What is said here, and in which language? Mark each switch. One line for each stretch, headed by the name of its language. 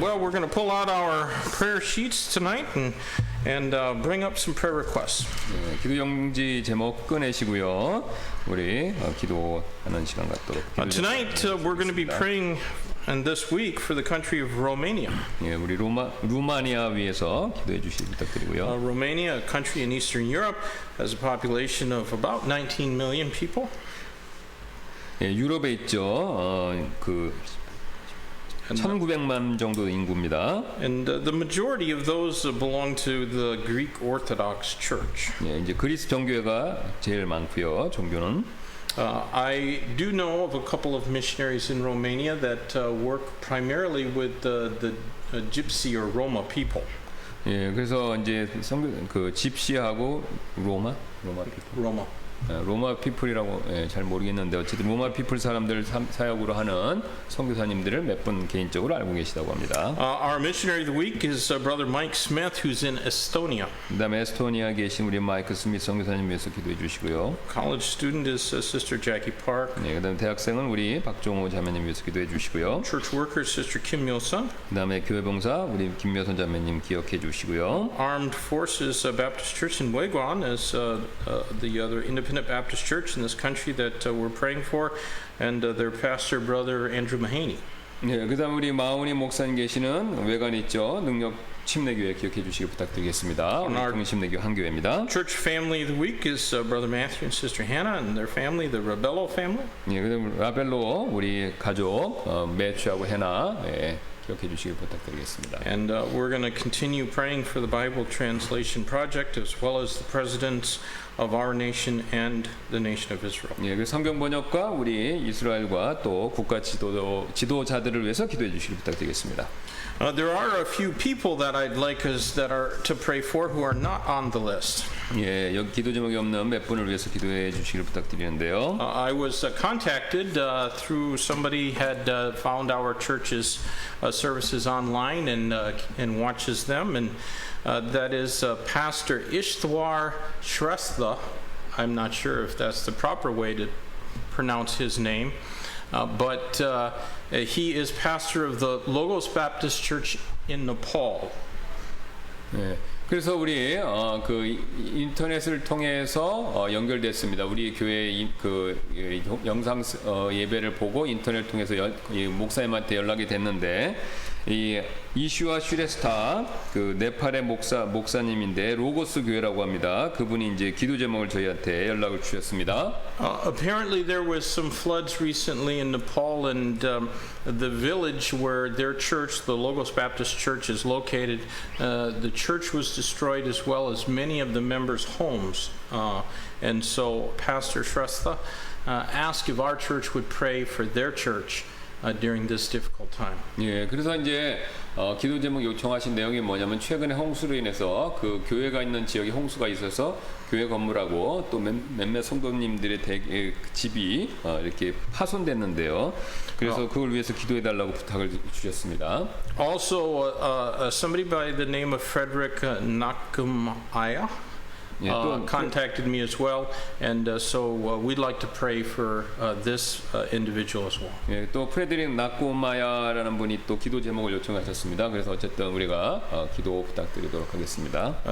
English: Well, we're going to pull out our prayer sheets tonight and bring up some prayer requests.
Korean: 기도 용지 제목 꺼내시고요. 우리 기도하는 시간 갖도록.
English: Tonight we're going to be praying and this week for the country of Romania.
Korean: 예, 우리 루마니아 위해서 기도해 주시기 부탁드리고요.
English: Romania, a country in Eastern Europe, has a population of about 19 million people.
Korean: 예, 유럽에 있죠. 그 1,900만 정도 인구입니다.
English: And the majority of those belong to the Greek Orthodox Church.
Korean: 예, 이제 그리스 정교회가 제일 많고요. 종교는
English: I do know of a couple of missionaries in Romania that work primarily with the Gypsy or Roma people.
Korean: 예, 그래서 이제 그 집시하고 로마
English: Roma.
Korean: 로마 피플이라고 잘 모르겠는데 어쨌든 로마 피플 사람들 사역으로 하는 선교사님들을 몇 분 개인적으로 알고 계시다고 합니다.
English: Our missionary of the week is Brother Mike Smith, who's in Estonia.
Korean: 그다음에 에스토니아 계신 우리 마이크 스미스 선교사님 위해서 기도해 주시고요.
English: College student is Sister Jackie Park.
Korean: 네, 그다음에 대학생은 우리 박종호 자매님 위해서 기도해 주시고요.
English: Church worker Sister Kim Myo-sun.
Korean: 그다음에 교회 봉사 우리 김묘선 자매님 기억해 주시고요.
English: Armed Forces Baptist Church in Weguan is the other independent Baptist church in this country that we're praying for, and their pastor, Brother Andrew Mahaney.
Korean: 네, 그다음 우리 마운이 목사님 계시는 외관 있죠. 능력 침례교회 기억해 주시기 부탁드리겠습니다. 오늘 통일 침례교 한교회입니다.
English: Church family of the week is Brother Matthew and Sister Hannah and their family, the Rabello family.
Korean: 예, 그다음 라벨로 우리 가족 매추하고 해나 기억해 주시기 부탁드리겠습니다.
English: And we're going to continue praying for the Bible Translation Project as well as the presidents of our nation and the nation of Israel.
Korean: 예, 그 성경 번역과 우리 이스라엘과 또 국가 지도자들을 위해서 기도해 주시기 부탁드리겠습니다.
English: There are a few people that I'd like us that are to pray for who are not on the list.
Korean: 예, 여기 기도 제목이 없는 몇 분을 위해서 기도해 주시기를 부탁드리는데요.
English: I was contacted through somebody had found our church's services online and watches them, and that is Pastor Ishtwar Shrestha. I'm not sure if that's the proper way to pronounce his name, but he is pastor of the Logos Baptist Church in Nepal.
Korean: 예. 그래서 우리 그 인터넷을 통해서 연결됐습니다. 우리 교회 그 영상 예배를 보고 인터넷 통해서 목사님한테 연락이 됐는데 이 이슈아 슈레스타 그 네팔의 목사님인데 로고스 교회라고 합니다. 그분이 이제 기도 제목을 저희한테 연락을 주셨습니다.
English: Apparently there was some floods recently in Nepal, and the village where their church, the Logos Baptist Church, is located, the church was destroyed as well as many of the members' homes. And so Pastor Shrestha asked if our church would pray for their church during this difficult time.
Korean: 예, 그래서 이제 기도 제목 요청하신 내용이 뭐냐면 최근에 홍수로 인해서 그 교회가 있는 지역에 홍수가 있어서 교회 건물하고 또 몇몇 성도님들의 집이 이렇게 파손됐는데요. 그래서 그걸 위해서 기도해 달라고 부탁을 주셨습니다.
English: Also, somebody by the name of Frederick Nakumaya contacted me as well, and so we'd like to pray for this individual as well.
Korean: 예, 또 프레드릭 나코마야라는 분이 또 기도 제목을 요청하셨습니다. 그래서 어쨌든 우리가 기도 부탁드리도록 하겠습니다.